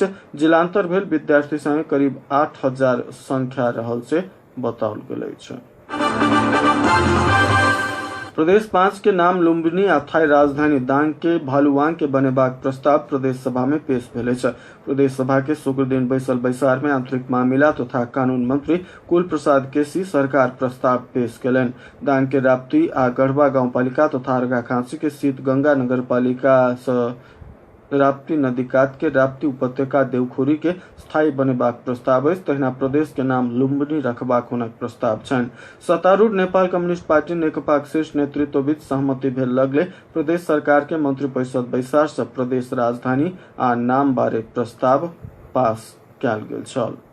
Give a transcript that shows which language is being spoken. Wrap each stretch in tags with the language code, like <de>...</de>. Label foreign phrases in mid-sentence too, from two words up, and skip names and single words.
<mai>जिलांतर भेल विद्यार्थी संगे करीब 8000 संख्या रहल से बताओल गेल अछि। प्रदेश 5 के नाम लुम्बिनी आ थाई राजधानी दांग के भालुवांग के बनेबाक प्रस्ताव प्रदेश सभा में पेश भेल अछि। प्रदेश सभा के शुक्र दिन बैसल बैसार में आंतरिक मामला तथा कानून मंत्री कुल प्रसाद केसी सरकार प्रस्ताव पेश केलन। दांग के राप्ती आ गढ़वा गाँव पालिका तथा अर्घाखांची के शीत गंगा नगर पालिका राप्ती नदी कात के राप्ती उपत्यका देवखोरी के स्थायी बनेबाक प्रस्ताव अछि। तहिना प्रदेश के नाम लुम्बिनी रखबाक हुनक प्रस्ताव छनि। सत्तारूढ़ नेपाल कम्युनिस्ट पार्टी नेकपाक शीर्ष नेतृत्व बीच सहमति भेल लगले प्रदेश सरकार के मंत्री परिषद बैसार से प्रदेश राजधानी आ नाम बारे प्रस्ताव पास कयल गेल छल।</mai>